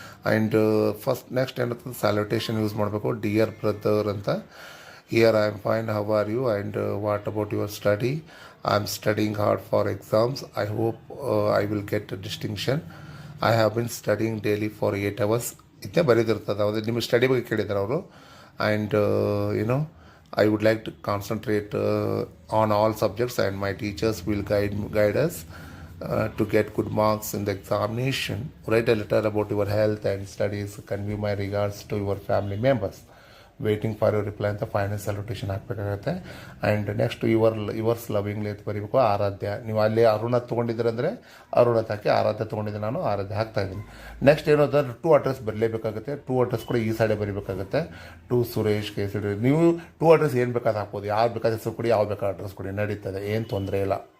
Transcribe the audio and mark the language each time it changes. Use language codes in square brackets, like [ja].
[kn] And next ಏನಂತಂದ್ರೆ salutation use ಮಾಡಬೇಕು, [en] dear brother [kn] ಅಂತ. [en] Here I am fine, how are you and what about your study? I am studying hard for exams. I hope I will get distinction. I have been studying daily for 8 hours. [kn] ಇದೇ ಬರೀದಿರ್ತದೆ. ಅದೇ ನಿಮಗೆ study ಬಗ್ಗೆ ಕೇಳಿದ್ದಾರೆ ಅವರು. [en] And I would like to concentrate on all subjects, and my teachers will guide us to get good marks in the examination. Write a letter about your health and studies. Convey my regards to your family members. Waiting for your reply [kn] ಅಂತ final salutation ಹಾಕಬೇಕಾಗುತ್ತೆ. And next [en] yours lovingly [kn] ಅಂತ ಬರೀಬೇಕು. ಆರಾಧ್ಯ, ನೀವು ಅಲ್ಲಿ ಅರುಣತ್ ತೊಗೊಂಡಿದ್ದೀರಂದರೆ ಅರುಣತ್ ಹಾಕಿ, ಆರಾಧ್ಯ ತೊಗೊಂಡಿದ್ದೆ ನಾನು ಆರಾಧ್ಯ ಹಾಕ್ತಾ ಇದ್ದೀನಿ. ನೆಕ್ಸ್ಟ್ ಏನು ಅಂತಂದ್ರೆ ಟೂ ಅಡ್ರೆಸ್ ಬರಲೇಬೇಕಾಗುತ್ತೆ. ಟೂ ಅಡ್ರೆಸ್ ಕೂಡ ಈ ಸೈಡೇ ಬರೀಬೇಕಾಗುತ್ತೆ. ಟು ಸುರೇಶ್ ಕೇಸರಿ. ನೀವು ಟೂ ಅಡ್ರೆಸ್ ಏನು ಬೇಕಾದ್ರೆ ಹಾಕ್ಬೋದು, ಯಾರು ಬೇಕಾದ ಹೆಸರು ಕೊಡಿ, ಯಾವ ಬೇಕಾದ ಅಡ್ರೆಸ್ ಕೊಡಿ, ನಡೀತದೆ, ಏನು ತೊಂದರೆ ಇಲ್ಲ.